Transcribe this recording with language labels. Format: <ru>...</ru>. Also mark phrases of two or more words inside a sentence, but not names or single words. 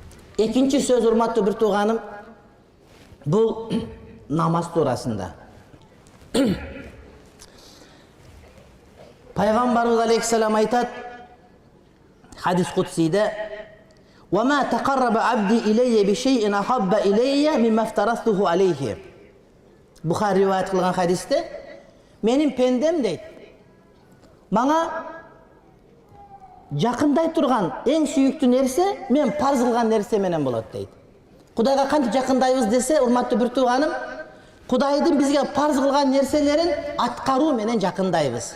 <ky>Экинчи сөз, урматтуу бир тууганым, бул намаз туурасында. Пайгамбарыбыз алейхиссалам айтат, хадис кудсийде:</ky> <ar>"وما تقرب عبدي إلي بشيء أحب إلي مما افترضته عليه."</ar> <ky>Бухари риваят кылган хадисте, менин пендем дейт, мага жакындай турган эң сүйүктүү нерсе мен парз кылган нерсе менен болот дейт. Кудайга кантип жакындайбыз десе, урматтуу бир тууганым, Кудайдын бизге парз кылган нерселерин аткаруу менен жакындайбыз.</ky>